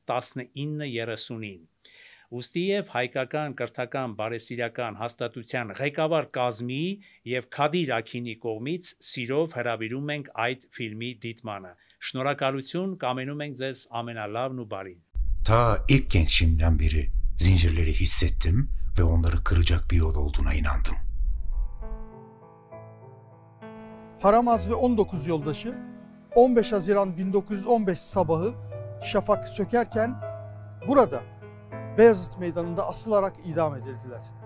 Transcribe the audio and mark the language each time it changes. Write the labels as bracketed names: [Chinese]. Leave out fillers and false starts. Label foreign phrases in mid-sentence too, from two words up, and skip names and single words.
[Armenian] 19:30-ին։ Ուստիև հայկական կրթական բարեսիրական հաստատության ղեկավար կազմի եւ Քադիր Աքինի կողմից սիրով հրավիրում ենք այդ ֆիլմի դիտմանը։ Şնորհակալություն, կամենում ենք ձեզ ամենալավն ու բարին։ [Turkish] Ta ilk gençliğimden beri zincirleri hissettim ve onları kıracak bir yol olduğuna inandım. Paramaz ve 19 yoldaşı 15 Haziran 1915 sabahı şafak sökerken burada Beyazıt Meydanı'nda asılarak idam edildiler.